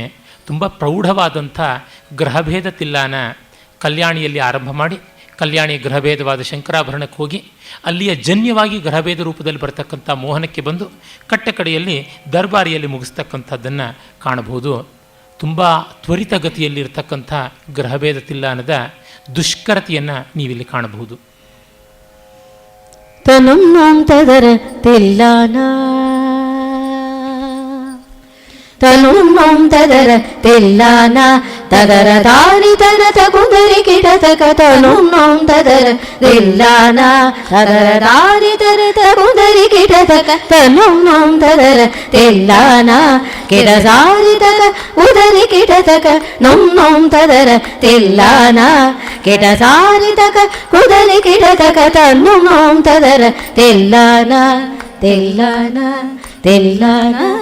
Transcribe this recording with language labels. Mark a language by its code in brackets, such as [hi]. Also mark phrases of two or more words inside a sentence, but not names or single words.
[kn] ತುಂಬ ಪ್ರೌಢವಾದಂಥ ಗ್ರಹಭೇದ ತಿಲ್ಲಾನ ಕಲ್ಯಾಣಿಯಲ್ಲಿ ಆರಂಭ ಮಾಡಿ ಕಲ್ಯಾಣಿ ಗ್ರಹಭೇದವಾದ ಶಂಕರಾಭರಣಕ್ಕೆ ಹೋಗಿ ಅಲ್ಲಿಯ ಜನ್ಯವಾಗಿ ಗ್ರಹಭೇದ ರೂಪದಲ್ಲಿ ಬರ್ತಕ್ಕಂಥ ಮೋಹನಕ್ಕೆ ಬಂದು ಕಟ್ಟಕಡೆಯಲ್ಲಿ ದರ್ಬಾರಿಯಲ್ಲಿ ಮುಗಿಸ್ತಕ್ಕಂಥದ್ದನ್ನು ಕಾಣಬಹುದು. ತುಂಬ ತ್ವರಿತಗತಿಯಲ್ಲಿ ಇರತಕ್ಕಂಥ ಗ್ರಹಭೇದ ತಿಲ್ಲಾನದ ದುಷ್ಕರತೆಯನ್ನು ನೀವಿಲ್ಲಿ ಕಾಣಬಹುದು. ತನುಂ ತದರ ತಿಲ್ಲಾನ ತನುಂ ತದರ ತಿಲ್ಲಾನ ತದರ ದಾರಿ ತನತ ಕುಂದರಿ ಕಿಡತಕ ತನುಂ ತದರ ತಿಲ್ಲಾನ ತದರ ದಾರಿ ತನತ ಕುಂದರಿ ಕಿಡತಕ ತನುಂ ತದರ ತಿಲ್ಲಾನ ಕಿಡಸಾರಿ ತಕ ಉದರಿ ಕಿಡತಕ ನುಂ ತದರ ತಿಲ್ಲಾನ ಕಿಡಸಾರಿ ತಕ ಕುದರಿ ಕಿಡತಕ ತನುಂ ತದರ ತಿಲ್ಲಾನ ತಿಲ್ಲಾನ ತಿಲ್ಲಾನ